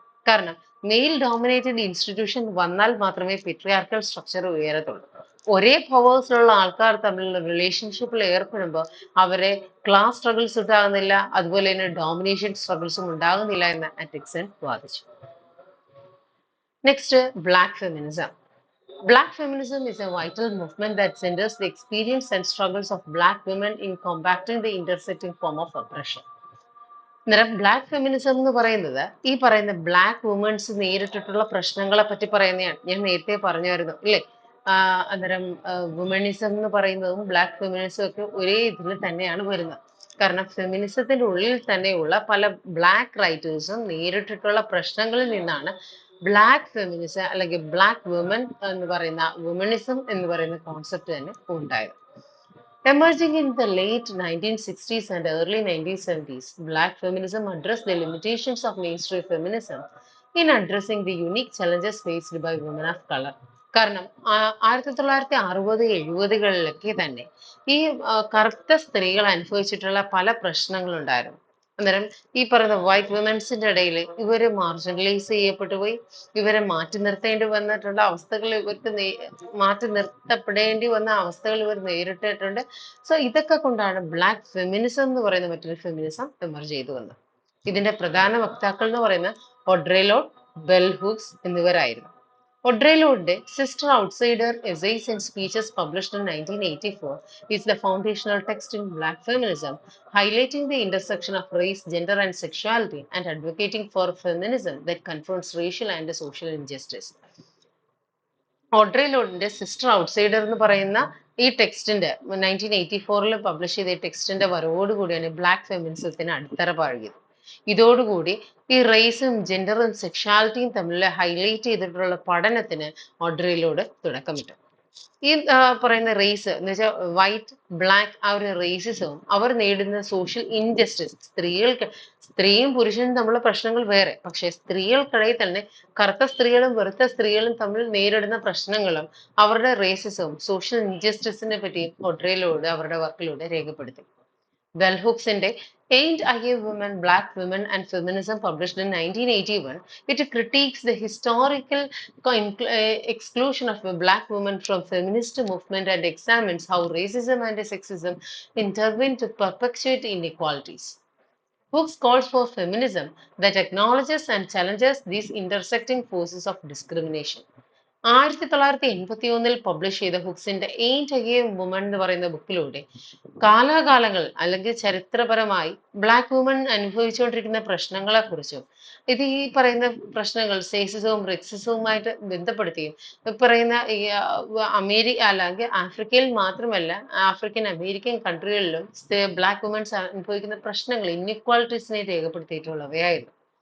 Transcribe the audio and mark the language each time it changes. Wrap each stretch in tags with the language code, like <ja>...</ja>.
<ml>കാരണം mail dominated institution വന്നാൽ മാത്രമേ പെട്രിയാർക്കൽ സ്ട്രക്ചർ ഉയരത്തുള്ളൂ. ഒരേ പവേഴ്സിലുള്ള ആൾക്കാർ തമ്മിലുള്ള റിലേഷൻഷിപ്പിൽ ഏർപ്പെടുമ്പോൾ അവരെ ക്ലാസ് സ്ട്രഗിൾസ് ഉണ്ടാകുന്നില്ല, അതുപോലെ തന്നെ ഡോമിനേഷൻ സ്ട്രഗിൾസും ഉണ്ടാകുന്നില്ല എന്ന് ആറ്റിക്സൺ വാദിച്ചു. Next, black feminism.</ml> <en>Black feminism is a vital movement that centers the experience and struggles of Black women in combating the intersecting form of oppression.</en> <ml>അന്നേരം ബ്ലാക്ക് ഫെമിനിസം എന്ന് പറയുന്നത് ഈ പറയുന്ന ബ്ലാക്ക് വുമൻസ് നേരിട്ടിട്ടുള്ള പ്രശ്നങ്ങളെ പറ്റി പറയുന്നതാണ്. ഞാൻ നേരത്തെ പറഞ്ഞായിരുന്നു ഇല്ലേ, അന്നേരം വുമണിസം എന്ന് പറയുന്നതും ബ്ലാക്ക് ഫെമിനിസം ഒക്കെ ഒരേ ഇതിൽ തന്നെയാണ് വരുന്നത്. കാരണം ഫെമിനിസത്തിന്റെ ഉള്ളിൽ തന്നെയുള്ള പല ബ്ലാക്ക് റൈറ്റേഴ്സും നേരിട്ടിട്ടുള്ള പ്രശ്നങ്ങളിൽ നിന്നാണ് ബ്ലാക്ക് ഫെമിനിസം അല്ലെങ്കിൽ ബ്ലാക്ക് വുമൻ എന്ന് പറയുന്ന വുമണിസം എന്ന് പറയുന്ന കോൺസെപ്റ്റ് തന്നെ ഉണ്ടായത്.</ml> <en>Emerging in the late 1960s and early 1970s, Black feminism addressed the limitations of mainstream feminism in addressing the unique challenges faced by women of color.</en> <ml>കാരണം 1960-70-70കളിലൊക്കെ തന്നെ ഈ കറുത്ത സ്ത്രീകൾ അനുഭവിച്ചിട്ടുള്ള പല പ്രശ്നങ്ങളുണ്ടായിരുന്നു. അന്നേരം ഈ പറയുന്ന വൈറ്റ് വുമൻസിന്റെ ഇടയിൽ ഇവര് മാർജിനലൈസ് ചെയ്യപ്പെട്ടു പോയി, ഇവരെ മാറ്റി നിർത്തേണ്ടി വന്നിട്ടുള്ള അവസ്ഥകൾ, ഇവർക്ക് മാറ്റി നിർത്തപ്പെടേണ്ടി വന്ന അവസ്ഥകൾ ഇവർ നേരിട്ടിട്ടുണ്ട്. സോ ഇതൊക്കെ കൊണ്ടാണ് ബ്ലാക്ക് ഫെമിനിസം എന്ന് പറയുന്ന മറ്റൊരു ഫെമിനിസം എമർജ് ചെയ്തു വന്നത്. ഇതിന്റെ പ്രധാന വക്താക്കൾ എന്ന് പറയുന്നത് ഓഡ്രെ ലോഡ്, ബെൽ ഹൂക്സ് എന്നിവരായിരുന്നു.</ml> <en>Audre ലോഡിന്റെ Sister Outsider essays and speeches published in 1984 is the foundational text in Black feminism, highlighting the intersection of race, gender and sexuality and advocating for feminism that confronts racial and social injustice.</en> <ml>Audrey ലോഡിന്റെ sister outsider എന്ന് പറയുന്ന ഈ ടെക്സ്റ്റിന്റെ 1984 publish ചെയ്ത ഈ ടെക്സ്റ്റിന്റെ വരവോടുകൂടിയാണ് black ഫെമിനിസത്തിന് അടിത്തറ പാകിയത്. ഇതോടുകൂടി ഈ റേസും ജെൻഡറും സെക്ഷാലിറ്റിയും തമ്മിൽ ഹൈലൈറ്റ് ചെയ്തിട്ടുള്ള പഠനത്തിന് ഓഡ്രെ ലോഡ് തുടക്കമിട്ടു. ഈ പറയുന്ന റേസ് എന്ന് വെച്ചാൽ വൈറ്റ് ബ്ലാക്ക് ആ ഒരു റേസിസവും അവർ നേരിടുന്ന സോഷ്യൽ ഇൻജസ്റ്റിസ് സ്ത്രീയും പുരുഷനും തമ്മിലുള്ള പ്രശ്നങ്ങൾ വേറെ, പക്ഷെ സ്ത്രീകൾക്കിടയിൽ തന്നെ കറുത്ത സ്ത്രീകളും വെളുത്ത സ്ത്രീകളും തമ്മിൽ നേരിടുന്ന പ്രശ്നങ്ങളും അവരുടെ റേസിസവും സോഷ്യൽ ഇൻജസ്റ്റിസിനെ പറ്റിയും ഒഡ്രയിലൂടെ അവരുടെ വർക്കിലൂടെ രേഖപ്പെടുത്തി.</ml> <en>Bell Hooks in Ain't I a Woman, Black Women and Feminism, published in 1981, it critiques the historical exclusion of black women from feminist movement and examines how racism and sexism intervene to perpetuate inequalities. Hooks calls for feminism that acknowledges and challenges these intersecting forces of discrimination.</en> <ml>1981 publish ചെയ്ത ഹുക്സിന്റെ എയിന്റ് A woman എന്ന് പറയുന്ന ബുക്കിലൂടെ കാലാകാലങ്ങൾ അല്ലെങ്കിൽ ചരിത്രപരമായി black woman അനുഭവിച്ചുകൊണ്ടിരിക്കുന്ന പ്രശ്നങ്ങളെ കുറിച്ചും ഇത് ഈ പറയുന്ന പ്രശ്നങ്ങൾ സേസിസവും റെക്സിസവുമായിട്ട് ബന്ധപ്പെടുത്തിയും പറയുന്ന ഈ അല്ലെങ്കിൽ ആഫ്രിക്കയിൽ മാത്രമല്ല ആഫ്രിക്കൻ അമേരിക്കൻ കൺട്രികളിലും ബ്ലാക്ക് വുമൻസ് അനുഭവിക്കുന്ന പ്രശ്നങ്ങൾ ഇൻഇക്വാലിറ്റീസിനെ രേഖപ്പെടുത്തിയിട്ടുള്ളവയായിരുന്നു.</ml>